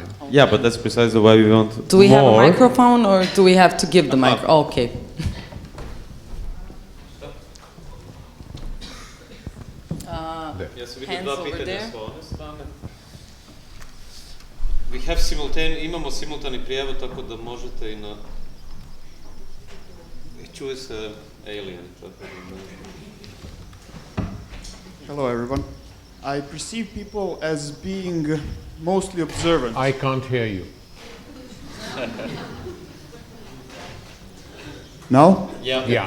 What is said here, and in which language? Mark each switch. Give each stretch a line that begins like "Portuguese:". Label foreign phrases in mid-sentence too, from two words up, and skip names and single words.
English: Yeah, but that's precisely why we want Do we more. have a microphone, or do we have to give the microphone? Okay. Hands over there. We have
Croatian: imamo simultani prijevod, tako da možete I na... Čuje se alien.
English: Hello everyone. I perceive people as being mostly observant. I can't hear you. Now? Yeah. Yeah.